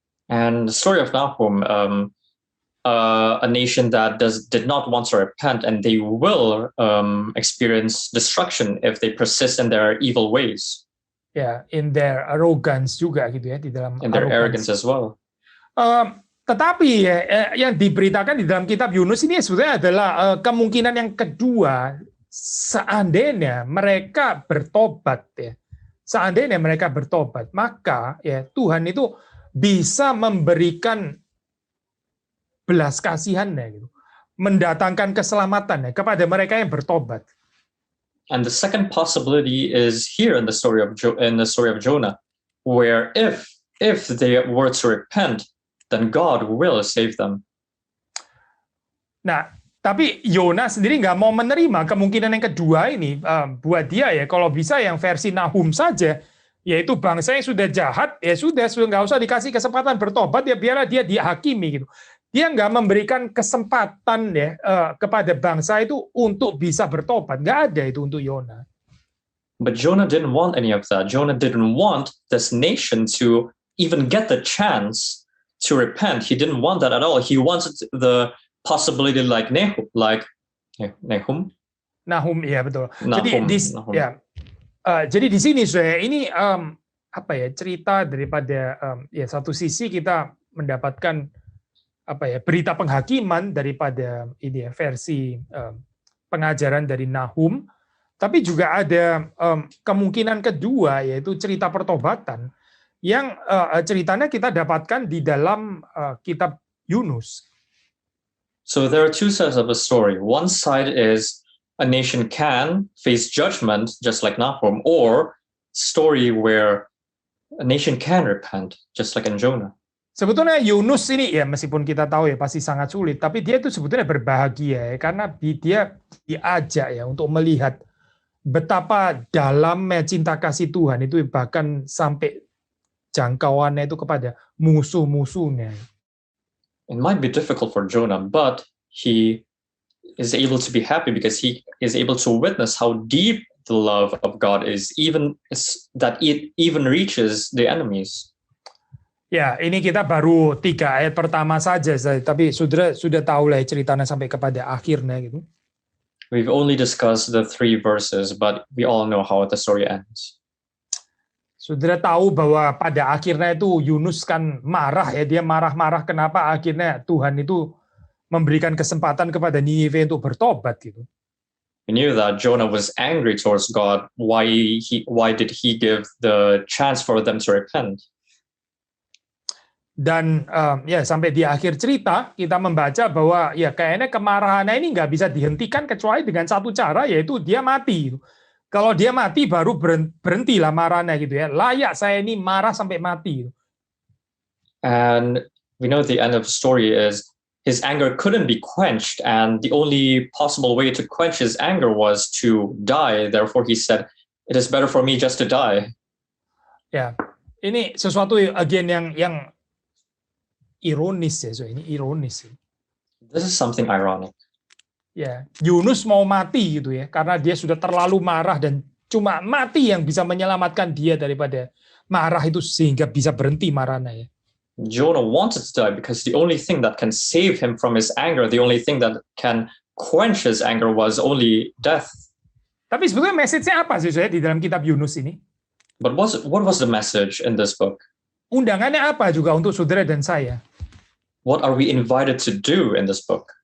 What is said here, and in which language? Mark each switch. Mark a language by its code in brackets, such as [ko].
[en] And the story of Nahum, a nation that did not want to repent, and they will experience destruction if they persist in their evil ways. [id] Ya, [en] in their arrogance [id] juga gitu ya, di dalam [en] in their arrogance as well. [id] Tetapi yang diberitakan di dalam kitab Yunus ini sebenarnya adalah kemungkinan yang kedua, seandainya mereka bertobat ya. Seandainya mereka bertobat, maka ya Tuhan itu bisa memberikan belas kasihannya gitu. Mendatangkan keselamatan kepada mereka yang bertobat. [en] And the second possibility is here in the story of Jonah, where if they were to repent, then God will save them. [id] Nah, tapi Yona sendiri nggak mau menerima kemungkinan yang kedua ini. Buat dia ya, kalau bisa yang versi Nahum saja, yaitu bangsa yang sudah jahat, ya sudah nggak usah dikasih kesempatan bertobat, ya biarlah dia dihakimi gitu. Dia nggak memberikan kesempatan ya kepada bangsa itu untuk bisa bertobat. Nggak ada itu untuk Yona. [en] But Jonah didn't want any of that. Jonah didn't want this nation to even get the chance to repent. He didn't want that at all. He wanted the possibility like Nahum. [id] Nahum, ya betul. Nahum. Jadi di sini saya ini cerita daripada ya satu sisi kita mendapatkan berita penghakiman daripada ini ya versi pengajaran dari Nahum, tapi juga ada kemungkinan kedua yaitu cerita pertobatan yang ceritanya kita dapatkan di dalam kitab Yunus. [en] So there are two sides of a story. One side is a nation can face judgment just like Nahum, or story where a nation can repent just like in Jonah. [id] Sebetulnya Yunus ini ya meskipun kita tahu ya pasti sangat sulit, tapi dia itu sebetulnya berbahagia ya, karena dia diajak ya untuk melihat betapa dalamnya cinta kasih Tuhan itu bahkan sampai jangkauannya itu kepada musuh-musuhnya. [en] It might be difficult for Jonah, but he is able to be happy because he is able to witness how deep the love of God is, that it even reaches the enemies. [id] Ya, ini kita baru 3 ayat pertama saja, tapi sudah tahu lah ceritanya sampai kepada akhirnya gitu. [en] We've only discussed the 3 verses, but we all know how the story ends. [id] Saudara tahu bahwa pada akhirnya itu Yunus kan marah ya, dia marah-marah kenapa akhirnya Tuhan itu memberikan kesempatan kepada Niniwe untuk bertobat gitu. [en] We knew that Jonah was angry towards God. Why did he give the chance for them to repent? [id] Dan ya sampai di akhir cerita kita membaca bahwa ya kayaknya kemarahannya ini nggak bisa dihentikan kecuali dengan satu cara, yaitu dia mati. Kalau dia mati baru berhentilah marahnya gitu ya. Layak saya ini marah sampai mati. [en] And we know the end of the story is his anger couldn't be quenched, and the only possible way to quench his anger was to die. Therefore he said, "It is better for me just to die." [id] Ya, ini sesuatu again yang ironis ya, so ini ironis. [en] This is something ironic. [id] Ya, Yunus mau mati gitu ya, karena dia sudah terlalu marah dan cuma mati yang bisa menyelamatkan dia daripada marah itu sehingga bisa berhenti marahnya ya. [en] Jonah wanted to die because the only thing that can save him from his anger, the only thing that can quench his anger was only death. [id] Tapi sebetulnya message-nya apa sih saya di dalam kitab Yunus ini? [en] But what was the message in this book? [id] Undangannya apa juga untuk saudara dan saya? [en] What are we invited to do in this book?